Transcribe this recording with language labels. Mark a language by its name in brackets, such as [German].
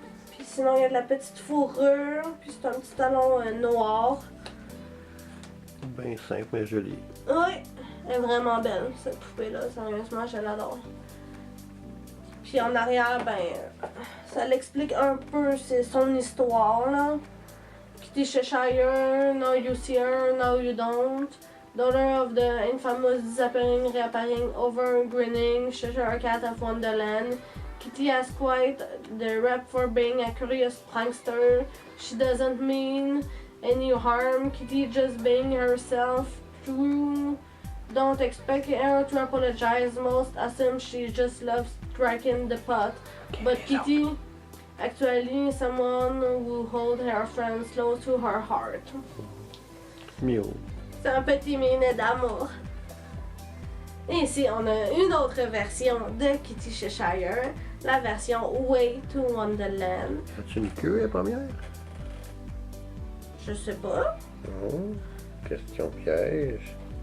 [French] Puis sinon il y a de la petite fourrure, puis c'est un petit talon noir. Bien simple mais joli. Oui. Elle est vraiment belle, cette poupée-là. Sérieusement, je l'adore. Puis en arrière, ben, ça l'explique un peu, c'est son histoire, là. [English] Kitty Cheshire, now you see her, now you don't. Daughter of the infamous disappearing, reappearing, over-grinning Cheshire Cat of Wonderland. Kitty has quite the rep for being a curious prankster. She doesn't mean any harm. Kitty just being herself. True. Don't expect her to apologize. Most assume she just loves striking the pot. But Kitty, actually, someone who holds her friends close to her heart. [French] Miaou. C'est un petit minet d'amour. Et ici, on a une autre version de Kitty Cheshire, la version Way to Wonderland. As-tu une queue, la première? Je sais pas. Non. Question piège.